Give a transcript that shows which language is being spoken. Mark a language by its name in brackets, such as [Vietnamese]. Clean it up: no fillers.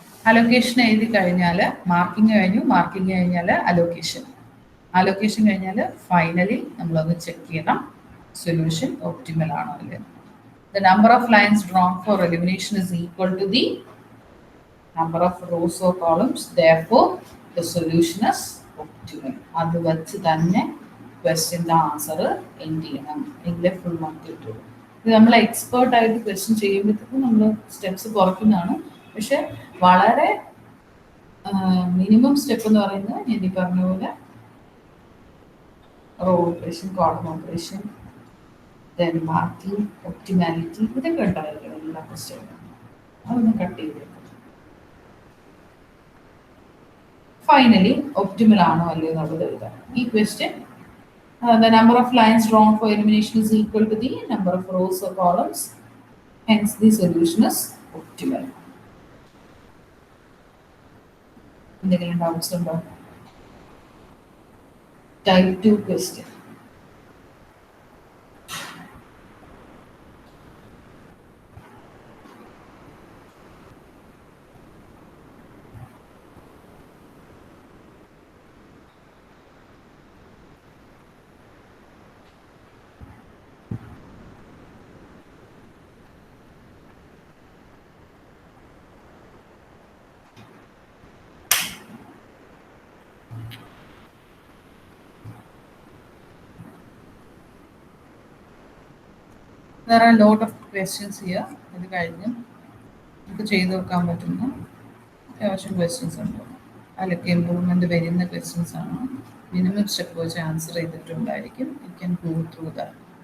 [Malayalam] Allocation എഴുതി കഴിഞ്ഞാൽ marking കഴിഞ്ഞു. മാർക്കിംഗ് കഴിഞ്ഞാൽ അലോക്കേഷൻ കഴിഞ്ഞാൽ ഫൈനലി നമ്മളൊന്ന് ചെക്ക് ചെയ്യണം സൊല്യൂഷൻ ഒപ്റ്റിമൽ ആണോ അല്ലേ. [English] The number of lines drawn for elimination is equal to the number of rows or columns. Therefore, the solution is optimal. [Malayalam] അത് വെച്ച് തന്നെ ക്വസ്റ്റ്യൻ്റെ ആൻസർ എൻഡ് ചെയ്യണം. എങ്കിലേ ഫുൾ മാർക്ക് കിട്ടുള്ളൂ. ഇത് നമ്മൾ എക്സ്പേർട്ട് ആയിട്ട് ക്വസ്റ്റ്യൻ ചെയ്യുമ്പോഴത്തേക്കും നമ്മൾ സ്റ്റെപ്സ് കുറയ്ക്കുന്നതാണ്. പക്ഷെ വളരെ മിനിമം സ്റ്റെപ്പ് എന്ന് പറയുന്നത് ഞാൻ ഈ പറഞ്ഞ പോലെ row operation, column operation, then marking, optimality, ഇതൊക്കെ ഉണ്ടായിരിക്കണം എല്ലാ ക്വസ്റ്റ്യനും. അതൊന്ന് കട്ട് ചെയ്തേക്കും. ഫൈനലി ഒപ്റ്റിമൽ ആണോ അല്ലയോ എന്നുള്ളത് എഴുതാം. ഈ question [English] the number of lines drawn for elimination is equal to the number of rows or columns. Hence, the solution is optimal. [Malayalam] എന്തെങ്കിലും ഡൗട്ട്സ് ഉണ്ടോ? [English] Type 2 question. There are a lot of questions here. [Malayalam] ഇത് കഴിഞ്ഞ് നമുക്ക് ചെയ്ത് വെക്കാൻ പറ്റുന്ന അത്യാവശ്യം questions ഉണ്ട്. അതിലൊക്കെ ഇമ്പ്രൂവ്മെൻറ്റ് വരുന്ന ക്വസ്റ്റ്യൻസ് ആണ്. മിനിമം സ്റ്റെപ്പ് വെച്ച് answer ചെയ്തിട്ടുണ്ടായിരിക്കും. [English] You can go through that.